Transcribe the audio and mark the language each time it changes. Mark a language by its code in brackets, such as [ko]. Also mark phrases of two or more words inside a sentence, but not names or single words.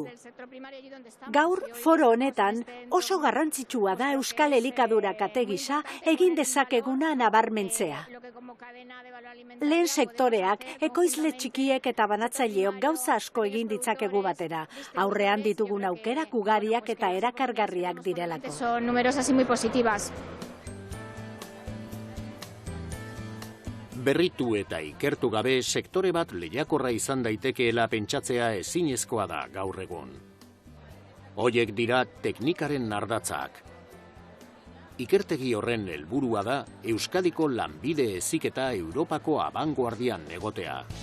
[eu] Gaur, foro honetan, oso garrantzitsua da euskal elikadura kate gisa egin dezakeguna nabarmentzea. Lehen sektoreak, ekoizle txikiek eta banatzaileok gauza asko egin ditzakegu batera. Aurrean ditugun aukerak ugariak eta erakargarriak direlako. [es] Son numerosas y muy positivas. [eu] Berritu eta ikertu gabe sektore bat lehiakorra izan daitekeela pentsatzea ezinezkoa da gaur egun. Hoiek dira teknikaren ardatzak. Ikertegi horren helburua da Euskadiko lanbide heziketa Europako abangoardian egotea.